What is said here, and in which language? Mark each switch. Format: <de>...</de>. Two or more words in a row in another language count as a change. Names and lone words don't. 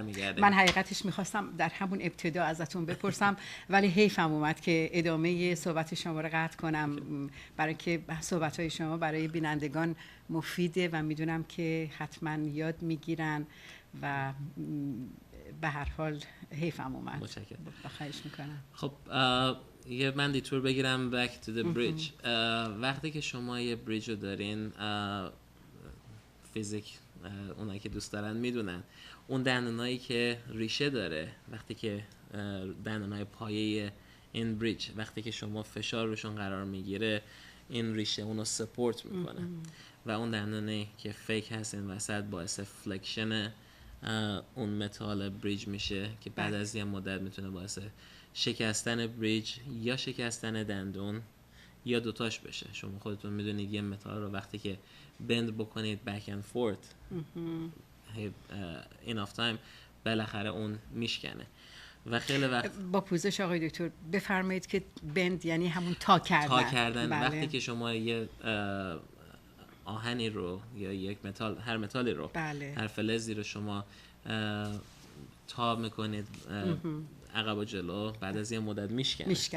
<fa>من حقیقتش میخواستم در همون ابتدا ازتون بپرسم ولی حیفم اومد که ادامه صحبت شما رو قطع کنم، برای که صحبت‌های شما برای بینندگان مفیده و میدونم که حتما یاد میگیرن و به هر حال حیفم اومد. متشکرم. خواهش میکنم. خب یه من دیتور بگیرم</fa> <en>back to the bridge.</en> <fa>وقتی که شما یه بریج رو دارین، فیزیک اونایی که دوست دارن میدونن اون دندونایی که ریشه داره، وقتی که دندونای پایه این بریج وقتی که شما فشار روشون قرار میگیره این ریشه اونو سپورت میکنه و اون دندونایی که فیک هست این وسط باعث فلکشن اون</fa> <en>metal bridge</en> <fa>میشه که بعد از یه مدت میتونه باعث شکستن بریج یا شکستن دندون یا دوتاش بشه. شما خودتون میدونید یه متال رو وقتی که بند بکنید</fa> <en>back and forth enough time</en> <fa>بالاخره اون میشکنه و خیلی وقت با پوزش آقای دکتر بفرمایید که بند یعنی همون تا کردن. بله. وقتی که شما یه آهنی رو یا یک متال، هر متالی رو، بله. هر فلزی رو شما تا میکنید عقب و جلو، بعد از یه مدت میشکنه.</fa>